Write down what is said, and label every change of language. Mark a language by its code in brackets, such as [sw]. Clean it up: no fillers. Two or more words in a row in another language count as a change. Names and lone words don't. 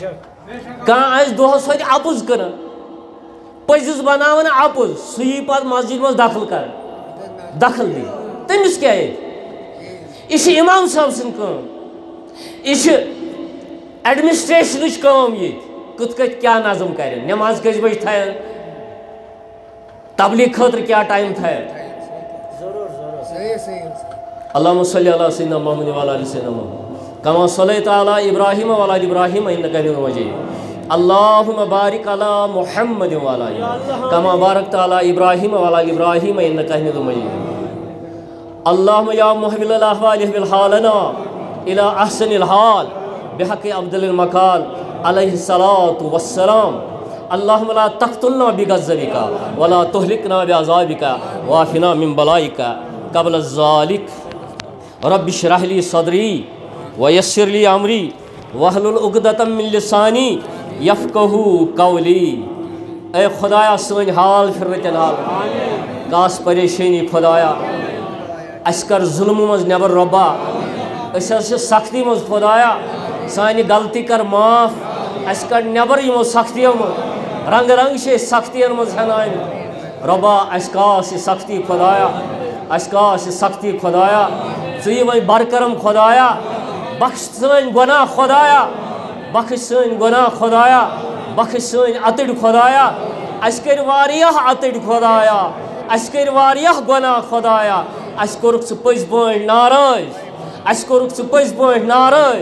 [ks] کانٛہہ آسہِ دۄہس ہوٚتہِ اَپُز کٕنان پٔزِس بناوان اَپُز سُہ یی پتہٕ مسجد منٛز دخل کران دخل دی تٔمِس کیٛاہ ییٚتہِ. یہِ چھِ اِمام صٲب سٕنٛز کٲم. یہِ چھِ ایڈمنسٹریشنٕچ کٲم ییٚتہِ کِتھ کٔنۍ کیٛاہ نظم کرن نماز کٔژِ بجہِ تھاون تبلیغ خٲطرٕ کیٛاہ ٹایم تھاون. [ar] اللہُمَّ صلی علی سیدنا محمد وعلی آلِ سیدنا محمد کما صلیت علی ابراہیم وعلی آلِ ابراہیم انک حمید مجید. اللہم بارک علی محمد وعلی آلہ کما بارکت علی ابراہیم وعلی آلِ ابراہیم انک حمید مجید. اللہم یا محول الاحوال احول حالنا الی احسن الحال بحق افضل المقال علیہ الصلاۃ والسلام. اللہم لا تقتلنا بغضبک ولا تہلکنا بعذابک وعافنا من بلائک قبل ذلک. رب اشرح لی صدری ویسر لی امری واحلل عقدۃ من لسانی یفقہوا قولی. [ks] اے خدایا سٲنۍ حال پھِرنہٕ حال کاس پریشٲنی خدایا اَسہِ کر ظُلمہٕ منٛز نٮ۪بر رۄبا أسۍ حظ چھِ سختی منٛز خدایا سانہِ غلطی کر معاف اَسہِ کڑ نٮ۪بر یِمو سختیو منٛز رنٛگہٕ رنٛگہٕ چھِ أسۍ سختیَن منٛز ہٮ۪نٲمٕتۍ رۄبا اَسہِ کاس یہِ سختی خدایا اَسہِ کاس یہِ سختی خدایا ژٕ یہِ وۄنۍ برکرم خدایا بخش سٲنۍ گۄناہ خدایا بخش سٲنۍ گۄناہ خدایا بخش سٲنۍ اَتٕرۍ خدایا اَسہِ کٔرۍ واریاہ اَتٕرۍ خدایا اَسہِ کٔرۍ واریاہ گۄناہ خدایا اَسہِ کوٚرُکھ ژٕ پٔزۍ پٲٹھۍ ناراض اَسہِ کوٚرُکھ ژٕ پٔزۍ پٲٹھۍ ناراض.